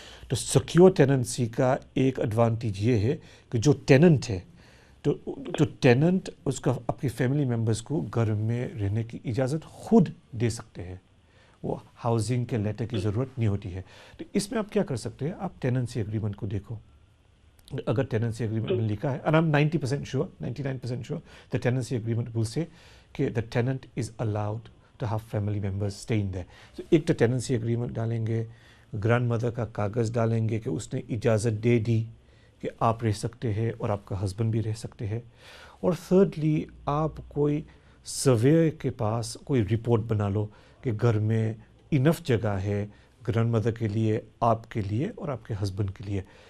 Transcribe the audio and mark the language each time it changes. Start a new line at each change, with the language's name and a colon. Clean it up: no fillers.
Hindi: तो secure tenancy का एक एडवांटेज ये है कि जो टेनेंट है, तो टेनेंट उसका अपनी फैमिली मेम्बर्स को घर में रहने की इजाज़त खुद दे सकते हैं. वो हाउसिंग के लेटर की ज़रूरत नहीं होती है. तो इसमें आप क्या कर सकते हैं, आप टेनेंसी एग्रीमेंट को देखो. अगर टेनेंसी एग्रीमेंट में लिखा है,
English: and I'm 90% sure, 99% sure, the tenancy agreement will say
Hindi: कि
English: the tenant is allowed to have family members staying there.
Hindi: So एक तो टेनेंसी एग्रीमेंट डालेंगे, ग्रैंड मदर का कागज़ डालेंगे कि उसने इजाज़त दे दी कि आप रह सकते हैं और आपका हस्बैंड भी रह सकते हैं. और थर्डली आप कोई सर्वे के पास कोई रिपोर्ट बना लो कि घर में इनफ जगह है ग्रैंड मदर के लिए, आपके लिए और आपके हस्बैंड के लिए.